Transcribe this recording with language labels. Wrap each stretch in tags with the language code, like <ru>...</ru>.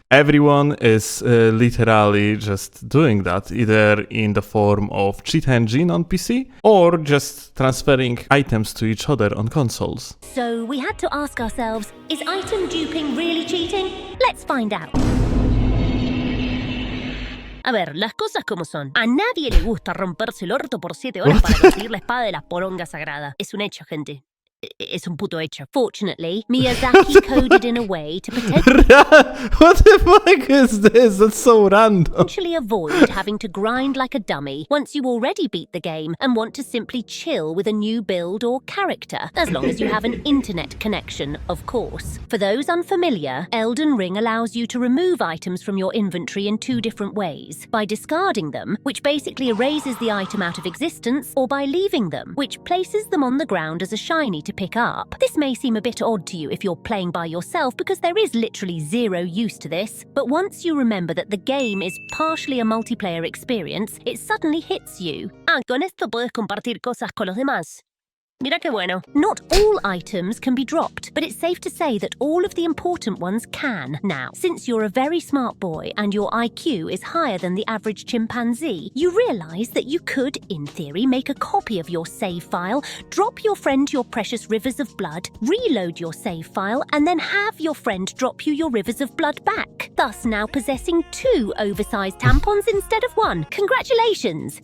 <en>Everyone is literally just doing that, either in the form of cheat engine on PC or just transferring items to each other on consoles. So we had to ask ourselves, is item duping really cheating? Let's find out.</en> <es>A ver, las cosas como son. A nadie le gusta romperse el orto por 7 horas para conseguir la espada de la poronga sagrada. Es un hecho, gente. It's un puto hecho.</es> <en>Fortunately, Miyazaki coded in a way to potentially What the fuck is this? That's so random. avoid having to grind like a dummy once you already beat the game and want to simply chill with a new build or character, as long as you have an internet connection, of course. For those unfamiliar, Elden Ring allows you to remove items from your inventory in 2 different ways: by discarding them, which basically erases the item out of existence, or by leaving them, which places them on the ground as a shiny to pick up. This may seem a bit odd to you if you're playing by yourself, because there is literally zero use to this, but once you remember that the game is partially a multiplayer experience, it suddenly hits you.</en> <es>Con esto puedes compartir cosas con los demás. Mira qué bueno.</es> <en>Not all items can be dropped, but it's safe to say that all of the important ones can. Now, since you're a very smart boy and your IQ is higher than the average chimpanzee, you realize that you could, in theory, make a copy of your save file, drop your friend your precious rivers of blood, reload your save file, and then have your friend drop you your rivers of blood back, thus now possessing 2 oversized tampons instead of 1. Congratulations!</en>